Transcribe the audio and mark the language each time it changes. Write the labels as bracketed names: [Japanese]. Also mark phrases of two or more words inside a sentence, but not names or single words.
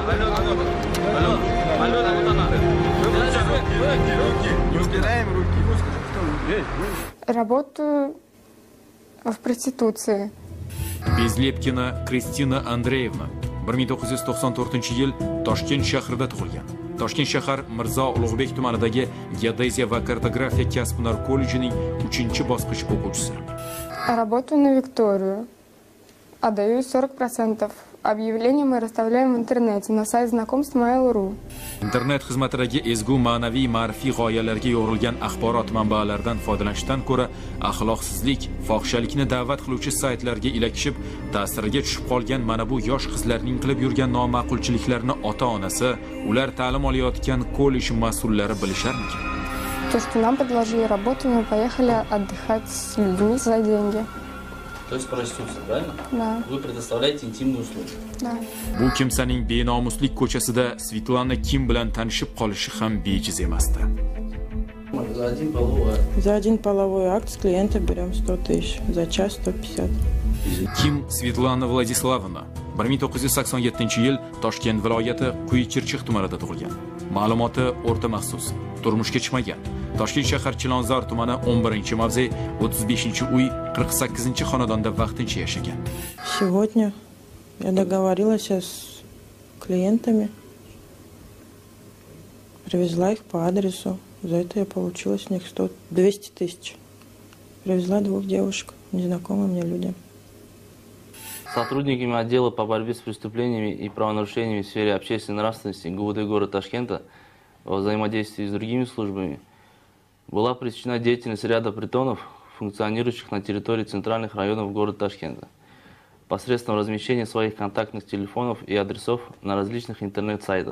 [Russian] Алена, вот она. Не убираем руки. Работаю в проституции. [Uzbek] Bezlepkina Kristina Andreevna 1994-yil Toshkent shahrida tug'ilgan. Toshkent shahar Mirzo Ulug'bek tumanidagi Geodeziya va kartografiya kasb-hunar kollejining 3-bosqich o'quvchisi. [Russian] Работаю на Викторию. Отдаю 40%. Объявления мы расставляем в интернете на сайт знакомств Mail.ru. [Uzbek] Internet xizmatidagi ezgu ma'naviy ma'rifiy g'oyalarga yo'g'rilgan axborot manbalaridan foydalanishdan ko'ra axloqsizlik, fohishalikni da'vat qiluvchi saytlarga ilakishib, ta'siriga tushib qolgan mana bu yosh qizlarning qilib yurgan noma'qulchiliklarni ota-onasi, ular ta'lim olayotgan kollej mas'ullari bilisharmikan? [Russian] То, что нам предложили работу, мы поехали отдыхать с людьми за деньги. То есть проституция, правильно? Да. Вы предоставляете интимные услуги. Да. [Uzbek] Bu kimsaning benomuslik ko'chasida Svetlana Kim bilan tanishib qolishi ham bejiz emasdi. [Russian] За один половой акт с клиента берем 100 тысяч, за час 150. [Uzbek] Kim Svetlana Vladislavovna 1987-yil Toshkent viloyati Quyi-Chirchiq tumanida tug'ilgan. Ma'lumoti o'rta maxsus. Turmushga chiqmagan. Toshkent shahar Chilonzor tumani 11-mavze, 35-uy, 48-xonadonda vaqtincha yashagan. [Russian] Сегодня я договорилась с клиентами, привезла их по адресу. За это я получила с них 200 тысяч. Привезла 2 девушек, незнакомым мне людям. Сотрудниками отдела по борьбе с преступлениями и правонарушениями в сфере общественной нравственности ГУВД города Ташкента во взаимодействии с другими службами была пресечена деятельность ряда притонов, функционирующих на территории центральных районов города Ташкента, посредством размещения своих контактных телефонов и адресов на различных интернет-сайтах.